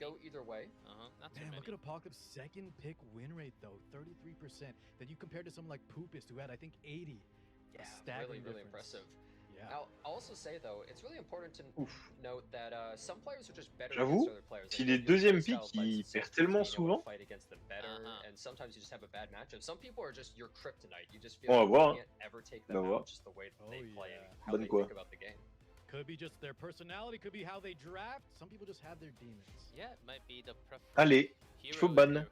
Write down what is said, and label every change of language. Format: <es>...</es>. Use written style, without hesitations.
<en>Man, look at Apocalypse's second pick win rate though, 33%. Then you compare to someone like Poopist who had I think 80. Yeah, really impressive. Yeah. I'll also say though, it's really important to note that some players are just better than other players.</en> <fr>S'il est deuxième pick, il perd tellement souvent.</fr> <en>And sometimes you just have a bad matchup. Some people are just your kryptonite. You just feel</en> <fr>on va voir.</fr> <en>You can't ever take them out just the way that they play and how they think about the game. Could be just their personality, could be how they draft. Some people just have their demons. Yeah, it might be the</en> <fr>Allez, il faut ban.</fr>